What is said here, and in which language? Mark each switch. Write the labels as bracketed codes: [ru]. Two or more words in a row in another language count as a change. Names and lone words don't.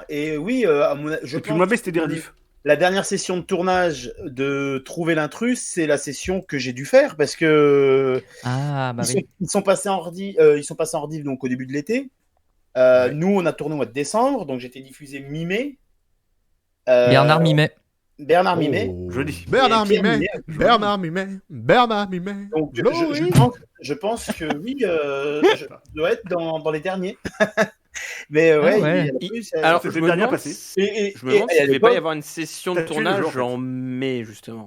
[fr] Et oui, je Et puis pense mauvais, c'était des rediffs. la dernière session de tournage de Trouver l'intrus, c'est la session que j'ai dû faire parce que Ah, bah oui. ils sont passés en rediff, donc au début de l'été. Nous, on a tourné au mois de décembre, donc j'étais diffusé mi-mai. Bernard Mimet. Bernard Mimet. Oh. Joli. Bernard Et Pierre Mimet. Mimet. Bernard Mimet. Bernard Mimet. Donc, Glory. je pense que oui, je dois être dans les derniers. Mais ouais, Ah ouais. il y en a plus, Alors, C'était je me dernier demande, passé. je me demande et s'il à ne devait pas y l'époque- avoir une session de T'as tué le tournage jour, en fait. en mai, justement.